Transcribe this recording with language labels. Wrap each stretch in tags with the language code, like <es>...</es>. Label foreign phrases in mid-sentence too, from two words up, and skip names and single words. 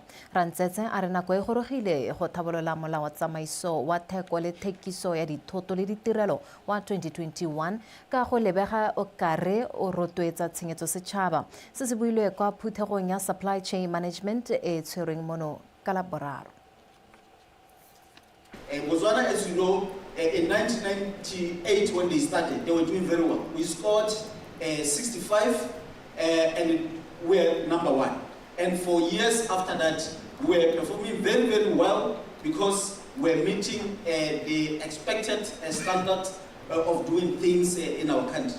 <tn>Rantsetse a re nako e gorogile go thabolola molao wa tsamaiso wa theko le thekiso ya dithoto le ditirelo wa 2021 ka go lebega o kare o rotloetsa tshenyetso setšhaba. Se se builwe kwa phuthegong ya</tn> <en>Supply Chain Management</en> <tn>e tshwereng mono</tn> <en>Botswana, as you know, in 1998 when they started, they were doing very well. We scored 65 and we were #1. And for years after that, we were performing very, very well because we're meeting the expected standard of doing things in our country.</en>